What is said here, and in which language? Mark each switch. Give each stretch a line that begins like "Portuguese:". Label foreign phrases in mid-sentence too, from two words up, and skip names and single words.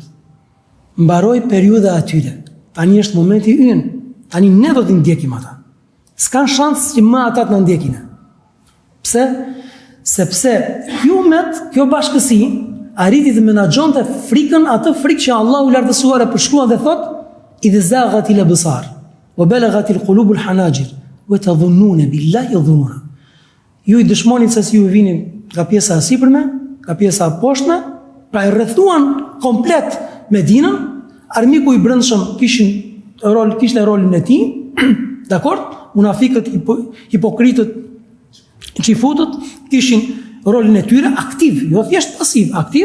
Albanian: Mbaroi periudha atyre. Tani është momenti ynë. Tani ne do t'i ndjekim ata. S'kan shans që më ata të na ndjekin. Pse? Sepse kjo bashkësi arriti të menaxhonte frikën, atë frikë që Allahu i lartësuar e përshkruan dhe thot:
Arabic: "إذ زاغت الأبصار وبلغت القلوب الحناجر وتظنون بالله الظنونا."
Albanian: Ju i dëshmonin se si ju vinin nga pjesa e sipërme, nga pjesa e poshtme, pra e rrethuan komplet Medinën, armiku i brendshëm kishte rolin e tij, dakord? Munafikët, hipokritët, çifutët kishin rolin e tyre aktiv, jo thjesht pasiv, aktiv.